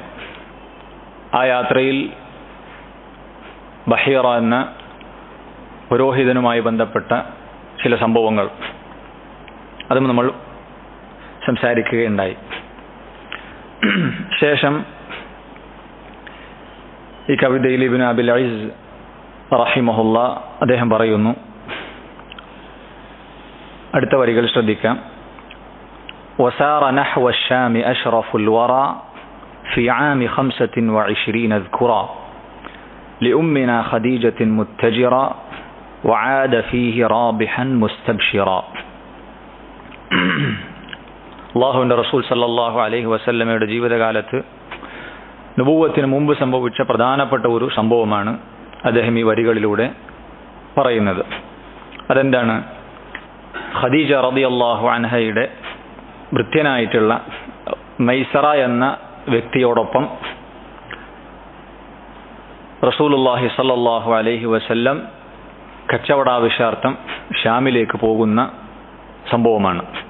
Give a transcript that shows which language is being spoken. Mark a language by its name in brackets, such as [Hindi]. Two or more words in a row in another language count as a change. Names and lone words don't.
[Malayalam] ആ യാത്രയിൽ ബഹീറ എന്ന പുരോഹിതനുമായി ബന്ധപ്പെട്ട ചില സംഭവങ്ങൾ അതും നമ്മൾ സംസാരിക്കുകയുണ്ടായി. ശേഷം ഈ കവിതയിൽ ഇബ്നു അബിൽ ഇസ് റഹിമഹുല്ലാ അദ്ദേഹം പറയുന്നു, അടുത്ത വരികൾ ശ്രദ്ധിക്കാം. [Arabic] وسار نحو الشام أشرف الورى في عام 25 ذكرا لأمنا خديجة متجرا وعاد فيه رابحا مستبشرا. [Malayalam] അല്ലാഹുവിൻ്റെ റസൂൽ [Arabic] صلى الله عليه [Malayalam] വസല്ലമയുടെ ജീവിതകാലത്ത് നുബുവത്തിന് മുമ്പ് സംഭവിച്ച പ്രധാനപ്പെട്ട ഒരു സംഭവമാണ് അദ്ദേഹം ഈ വരികളിലൂടെ പറയുന്നത്. അതെന്താണ്? ഖദീജ റളിയല്ലാഹു അൻഹയുടെ ഭൃത്യനായിട്ടുള്ള മൈസറ എന്ന വ്യക്തിയോടൊപ്പം റസൂലുള്ളാഹി [Arabic] صلى الله عليه وسلم [Malayalam] കച്ചവടാവശ്യാർത്ഥം ഷാമിലേക്ക് പോകുന്ന സംഭവമാണ്.